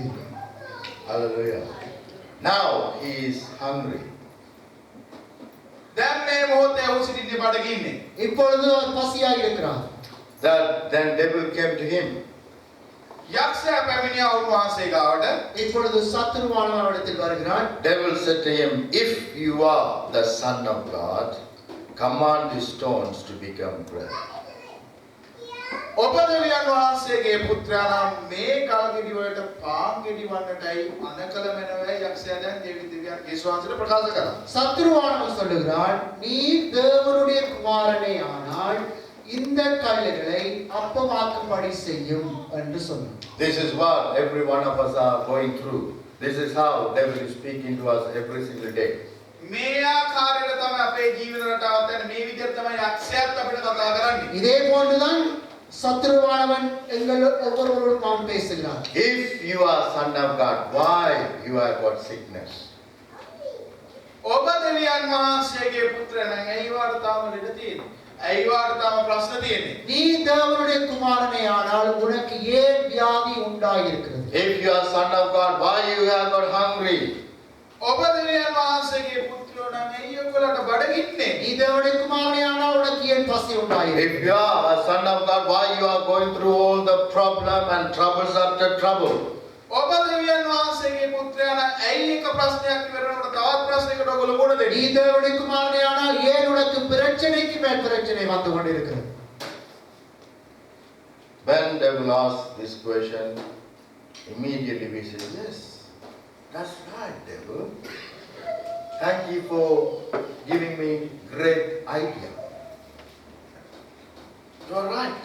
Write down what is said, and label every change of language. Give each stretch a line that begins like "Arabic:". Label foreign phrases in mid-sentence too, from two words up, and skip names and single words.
English: Hallelujah. Now he is hungry.
Sinhala: දැන් මේ මොහොතේ ඔහු සිටින්නේ බඩගින්නේ.
Tamil: இப்பொழுது அவர் பசியாய் இருக்கிறார்.
English: Then devil came to him.
Sinhala: යක්ෂයා පැමිණියා උන්වහන්සේ ගාවට.
Tamil: இப்பொழுது சத்துருவானவர் இடத்தில் வருகிறான்.
English: Devil said to him, if you are the son of God, command the stones to become bread.
Sinhala: ඔබ දෙවියන් වහන්සේගේ පුත්‍රයා නම් මේ කල්ගෙඩි වලට පාන් ගෙඩි වන්නටයි අනකල මැනවයි යක්ෂයා දැන් දෙවියන් යේසුස්වහන්සේට ප්‍රකාශ කළා.
Tamil: சத்துருவானவர் சொல்லுகிறான், நீ தேவனுடைய குமாரனே ஆனால் இந்த கல்லுகளை அப்பமாக்கும்படி செய்யும் என்று சொன்னார்.
English: This is what every one of us are going through. This is how devil is speaking to us every single day.
Sinhala: මේ ආකාරයට තමයි අපේ ජීවිත රටාවත් යන මේ විදිහට තමයි යක්ෂයාත් අපිට කතා කරන්නේ.
Tamil: இதே போன்றுதான் சத்துருவானவன் எங்கள் ஒவ்வொருவரோடும் அவன் பேசுகிறான்.
English: If you are son of God, why you have got sickness?
Sinhala: ඔබ දෙවියන් වහන්සේගේ පුත්‍රයා නම් ඇයි වාට තාම ලෙඩ තියෙන්නේ? ඇයි වාට තාම ප්‍රශ්න තියෙන්නේ?
Tamil: நீ தேவனுடைய குமாரனே ஆனால் உனக்கு ஏன் வியாதி உண்டாயிருக்கிறது?
English: If you are son of God, why you have got hungry?
Sinhala: ඔබ දෙවියන් වහන්සේගේ පුත්‍රයෝ නම් ඇයි ඔයගොල්ලන්ට බඩගින්නේ?
Tamil: நீ தேவனுடைய குமாரனே ஆனால் உனக்கு ஏன் பசி உண்டாயிருக்கிறது?
English: If you are a son of God, why you are going through all the problem and troubles after trouble?
Sinhala: ඔබ දෙවියන් වහන්සේගේ පුත්‍රයා නම් ඇයි එක ප්‍රශ්නයක් ඉවරනකොට තවත් ප්‍රශ්නයකට ඔයගොල්ලෝ මුහුණ
Tamil: நீ
Sinhala: දෙන්නේ?
Tamil: தேவனுடைய குமாரனே ஆனால் ஏன் உனக்கு பிரச்சனைக்கு மேல் பிரச்சனை வந்து கொண்டிருக்கிறது?
English: When they will ask this question, immediately we say, yes, that's right, devil. Thank you for giving me great idea. You're right.